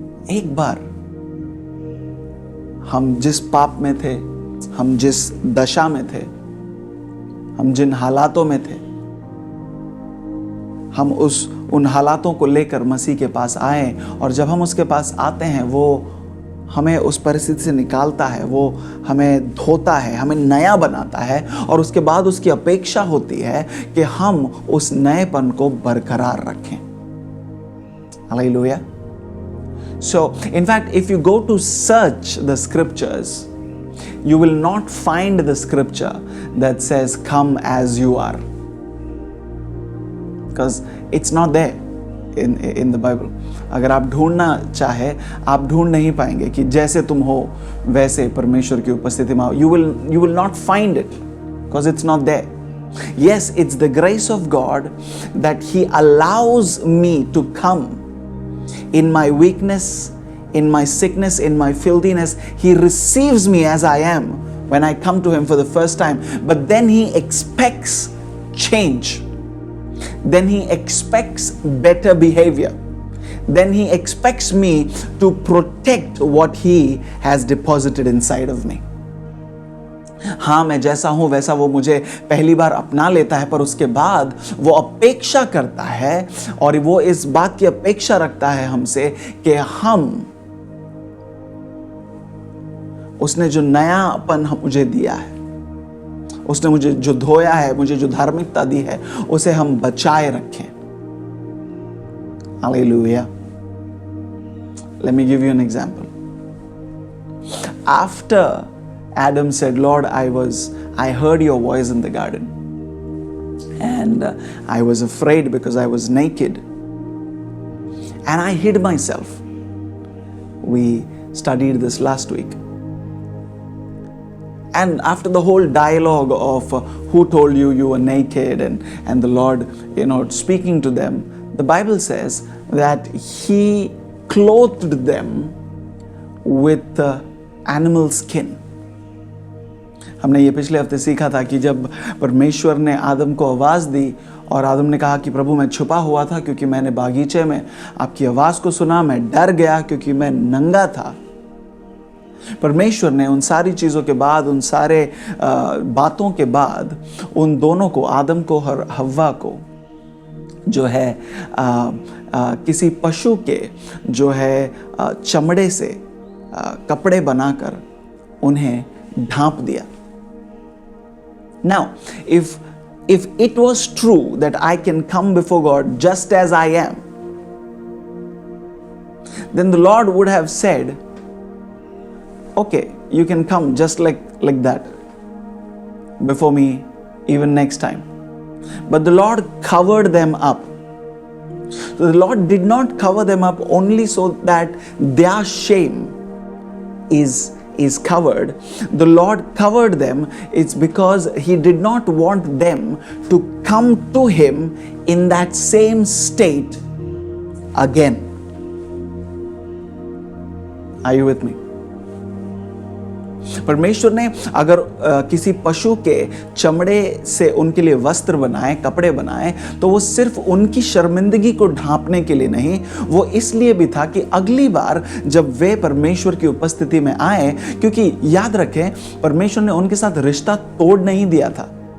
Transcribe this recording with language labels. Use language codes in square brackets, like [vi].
[hi] एक बार हम जिस पाप में थे, हम जिस दशा में थे, हम जिन हालातों में थे, हम उन हालातों को लेकर मसीह के पास आए, और जब हम उसके पास आते हैं वो हमें उस परिस्थिति से निकालता है, वो हमें धोता है, हमें नया बनाता है, और उसके बाद उसकी अपेक्षा होती है कि हम उस नएपन को बरकरार रखें। [en] Hallelujah. So, in fact, if you go to search the scriptures, you will not find the scripture that says, "Come as you are." Because it's not there in the Bible. [hi] अगर आप ढूंढना चाहे, आप ढूंढ नहीं पाएंगे कि जैसे तुम हो वैसे परमेश्वर की उपस्थिति में आओ. [en] You will not find it because it's not there. Yes, it's the grace of God that He allows me to come in my weakness, in my sickness, in my filthiness. He receives me as I am when I come to Him for the first time. But then He expects change. Then He expects better behavior. Then He expects me to protect what He has deposited inside of me. [hi] हाँ, मैं जैसा हूं वैसा वो मुझे पहली बार अपना लेता है, पर उसके बाद वो अपेक्षा करता है और वो इस बात की अपेक्षा रखता है हमसे कि हम, उसने जो नयापन मुझे दिया है, उसने मुझे जो धोया है, मुझे जो धार्मिकता दी है, उसे हम बचाए रखें. [en] Hallelujah. Let me give you an example. After Adam said, "Lord, I heard your voice in the garden, and I was afraid because I was naked, and I hid myself." We studied this last week. And after the whole dialogue of who told you you were naked, and the Lord, speaking to them, the Bible says that He clothed them with animal skin. [hi] हमने ये पिछले हफ्ते सीखा था कि जब परमेश्वर ने आदम को आवाज़ दी और आदम ने कहा कि प्रभु, मैं छुपा हुआ था क्योंकि मैंने बागीचे में आपकी आवाज़ को सुना, मैं डर गया क्योंकि मैं नंगा था. परमेश्वर ने उन सारी चीज़ों के बाद, उन सारे बातों के बाद, उन दोनों को, आदम को और हव्वा को, जो है किसी पशु के जो है चमड़े से कपड़े बनाकर उन्हें ढांप दिया. [en] Now, if it was true that I can come before God just as I am, then the Lord would have said, "Okay, you can come just like that before me even next time." But the Lord covered them up. So the Lord did not cover them up only so that their shame is covered. The Lord covered them. It's because He did not want them to come to Him in that same state again. Are you with me? [hi] परमेश्वर ने अगर किसी पशु के चमड़े से उनके लिए वस्त्र बनाए, कपड़े बनाए, तो वो सिर्फ उनकी शर्मिंदगी को ढांपने के लिए नहीं, वो इसलिए भी था कि अगली बार जब वे परमेश्वर की उपस्थिति में आए, क्योंकि याद रखें, परमेश्वर ने उनके साथ रिश्ता तोड़ नहीं दिया था.